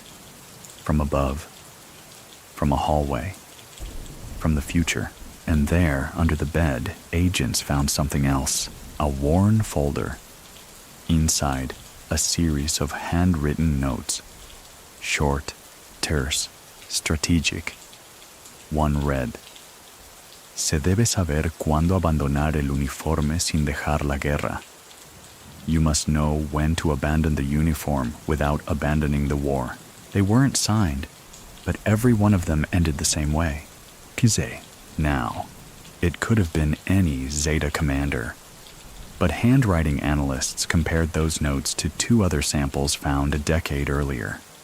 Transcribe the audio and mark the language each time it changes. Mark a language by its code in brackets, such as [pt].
[en] From above, from a hallway, from the future. And there, under the bed, agents found something else, a worn folder. Inside, a series of handwritten notes. Short, terse, strategic. One read, [es] "Se debe saber cuándo abandonar el uniforme sin dejar la guerra." [en] You must know when to abandon the uniform without abandoning the war. They weren't signed, but every one of them ended the same way. Kize. Now, it could have been any Zeta commander. But handwriting analysts compared those notes to two other samples found a decade earlier.